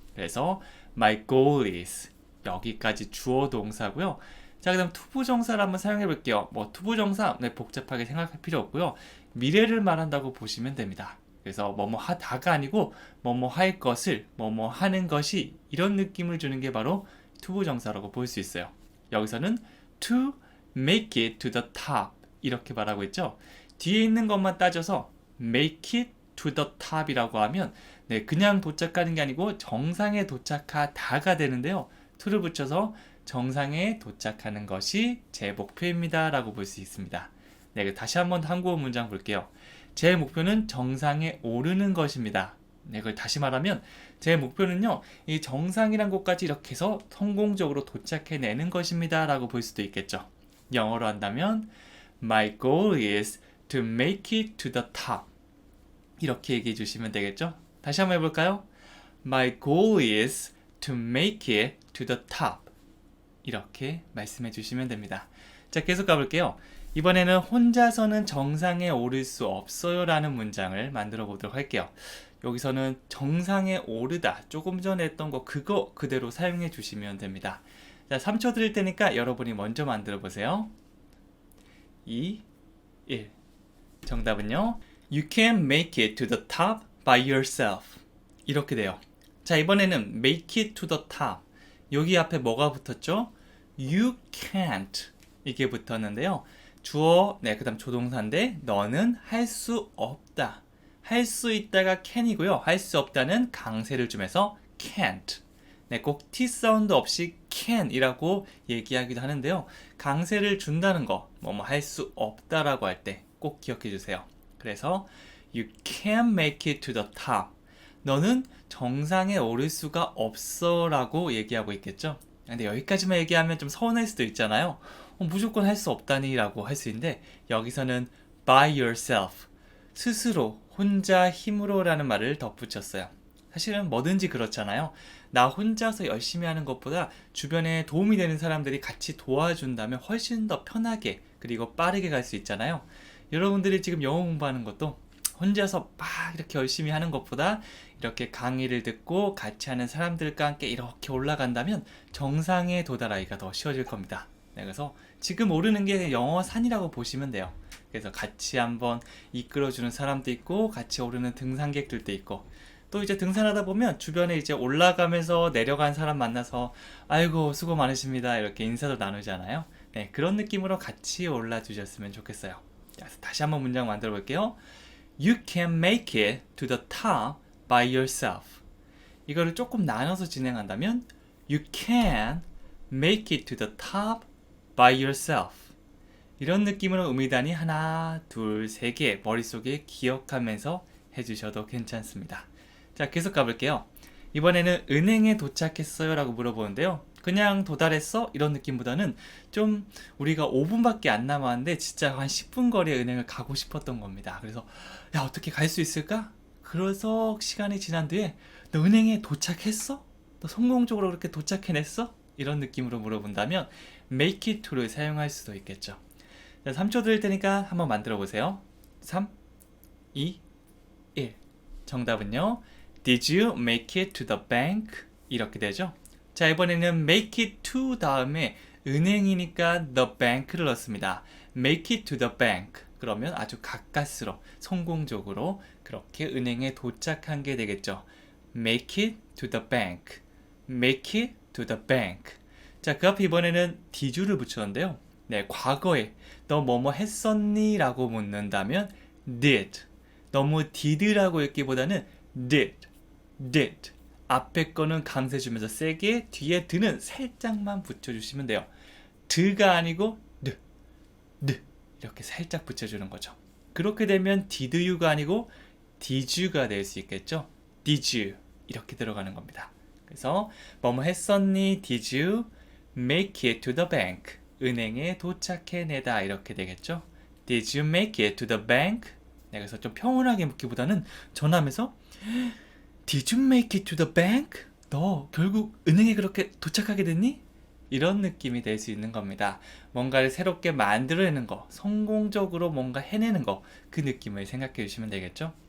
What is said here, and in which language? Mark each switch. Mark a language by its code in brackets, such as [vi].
[ko] 그래서 [en] my goal is [ko] 여기까지 주어 동사고요. 자, 그 다음 투부정사를 한번 사용해 볼게요. 투부정사 복잡하게 생각할 필요 없고요. 미래를 말한다고 보시면 됩니다. 그래서 뭐뭐 하다가 아니고 뭐뭐 할 것을 뭐뭐 하는 것이 이런 느낌을 주는 게 바로 투부정사라고 볼 수 있어요. 여기서는 [en] to make it to the top [ko] 이렇게 말하고 있죠. 뒤에 있는 것만 따져서 [en] make it to the top [ko] 이라고 하면 그냥 도착하는 게 아니고 정상에 도착하다가 되는데요. to를 붙여서 정상에 도착하는 것이 제 목표입니다 라고 볼 수 있습니다. 다시 한번 한국어 문장 볼게요. 제 목표는 정상에 오르는 것입니다. 그걸 다시 말하면 제 목표는요, 이 정상이란 곳까지 이렇게 해서 성공적으로 도착해내는 것입니다 라고 볼 수도 있겠죠. 영어로 한다면 [en] My goal is to make it to the top. [ko] 이렇게 얘기해 주시면 되겠죠. 다시 한번 해볼까요? [en] My goal is to make it to the top. [ko] 이렇게 말씀해 주시면 됩니다. 자, 계속 가볼게요. 이번에는 혼자서는 정상에 오를 수 없어요 라는 문장을 만들어 보도록 할게요. 여기서는 정상에 오르다, 조금 전에 했던 거 그거 그대로 사용해 주시면 됩니다. 자, 3초 드릴 테니까 여러분이 먼저 만들어 보세요. 2, 1. 정답은요. [en] You can make it to the top by yourself. [ko] 이렇게 돼요. 자, 이번에는 [en] make it to the top. [ko] 여기 앞에 뭐가 붙었죠? [en] You can't. [ko] 이게 붙었는데요. 주어, 그 다음 조동사인데 너는 할 수 없다. 할 수 있다가 can이고요. 할 수 없다는 강세를 주면서 can't. 꼭 T 사운드 없이 can이라고 얘기하기도 하는데요. 강세를 준다는 거, 할 수 없다라고 할 때 꼭 기억해 주세요. 그래서 [en] you can't make it to the top. [ko] 너는 정상에 오를 수가 없어 라고 얘기하고 있겠죠. 근데 여기까지만 얘기하면 좀 서운할 수도 있잖아요. 무조건 할 수 없다니 라고 할 수 있는데 여기서는 [en] by yourself, [ko] 스스로 혼자 힘으로 라는 말을 덧붙였어요. 사실은 뭐든지 그렇잖아요. 나 혼자서 열심히 하는 것보다 주변에 도움이 되는 사람들이 같이 도와준다면 훨씬 더 편하게 그리고 빠르게 갈 수 있잖아요. 여러분들이 지금 영어 공부하는 것도 혼자서 막 이렇게 열심히 하는 것보다 이렇게 강의를 듣고 같이 하는 사람들과 함께 이렇게 올라간다면 정상에 도달하기가 더 쉬워질 겁니다. 그래서 지금 오르는 게 영어 산이라고 보시면 돼요. 그래서 같이 한번 이끌어주는 사람도 있고 같이 오르는 등산객들도 있고 또 이제 등산하다 보면 주변에 이제 올라가면서 내려간 사람 만나서 아이고 수고 많으십니다 이렇게 인사도 나누잖아요. 그런 느낌으로 같이 올라주셨으면 좋겠어요. 다시 한번 문장 만들어 볼게요. [en] You can make it to the top by yourself. [ko] 이거를 조금 나눠서 진행한다면 [en] You can make it to the top by yourself. [ko] 이런 느낌으로 의미단위 하나, 둘, 세 개 머릿속에 기억하면서 해주셔도 괜찮습니다. 자, 계속 가볼게요. 이번에는 은행에 도착했어요 라고 물어보는데요. 그냥 도달했어? 이런 느낌보다는 좀 우리가 5분밖에 안 남았는데 진짜 한 10분 거리에 은행을 가고 싶었던 겁니다. 그래서 야 어떻게 갈 수 있을까? 그래서 시간이 지난 뒤에 너 은행에 도착했어? 너 성공적으로 그렇게 도착해냈어? 이런 느낌으로 물어본다면 make it to를 사용할 수도 있겠죠. 자, 3초 드릴 테니까 한번 만들어 보세요. 3, 2, 1. 정답은요. [en] Did you make it to the bank? [ko] 이렇게 되죠. 자, 이번에는 make it to 다음에 은행이니까 the bank를 넣습니다. [en] make it to the bank. [ko] 그러면 아주 가까스로 성공적으로 그렇게 은행에 도착한 게 되겠죠. [en] make it to the bank. make it to the bank. [ko] 자, 그 앞에 이번에는 did you를 붙였는데요. 네, 과거에 너 뭐뭐 했었니? 라고 묻는다면 did. 너무 did라고 읽기보다는 did. 앞에 거는 강세 주면서 세게, 뒤에 드는 살짝만 붙여주시면 돼요. 드가 아니고 드 이렇게 살짝 붙여주는 거죠. 그렇게 되면 did you가 아니고 did you가 될 수 있겠죠. did you 이렇게 들어가는 겁니다. 그래서 뭐뭐 했었니? [en] Did you make it to the bank? [ko] 은행에 도착해내다 이렇게 되겠죠. [en] Did you make it to the bank? [ko] 네, 그래서 좀 평온하게 묻기보다는 전화하면서 [en] Did you make it to the bank? [ko] 너 결국 은행에 그렇게 도착하게 됐니? 이런 느낌이 될 수 있는 겁니다. 뭔가를 새롭게 만들어내는 거, 성공적으로 뭔가 해내는 거, 그 느낌을 생각해 주시면 되겠죠.